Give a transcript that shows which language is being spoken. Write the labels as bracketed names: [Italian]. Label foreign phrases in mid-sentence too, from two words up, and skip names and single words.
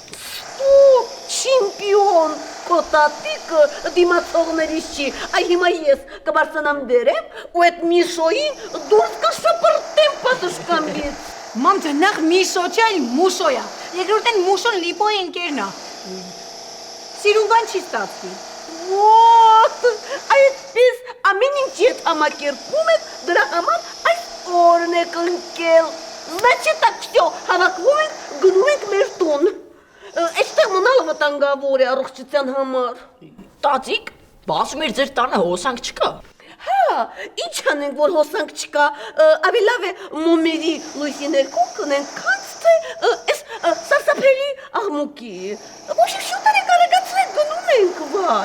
[Armenian] Չիմպիոն, քո տատիկը դիմացողներից չի, այ հիմա ես կբարձրանամ դերեմ ու այդ Միշոյին դուրս կշպրտեմ պատշգամբից։ Մամ ջան, նախ Միշո չէ, այլ Մուշո է։ Երկրորդ են Մուշոն Լիպոյի ընկերն է։ Սիրուն բան չի ստացվի։ Ոտ, այդպես ամեն ինչ հետ համակերպում եք, դրա համար այս օրն եք ընկել։ [Russian] Значит, так всё, [Armenian] հավաքվում ենք, գնում ենք մեր տուն։ Այստեղ մնալը վտանգավոր է առողջության համար։ Տացիկ, բացում էր ձեր տանը հոսանք չկա։ Հա, ինչ անենք, որ հոսանք չկա, ավելի լավ է մոմերի լույսի ներքո կնենք, քանց թե այս սարսափելի աղմուկի։ Ոչ շուտեր եք արագացրեք, գնում ենք, վայ։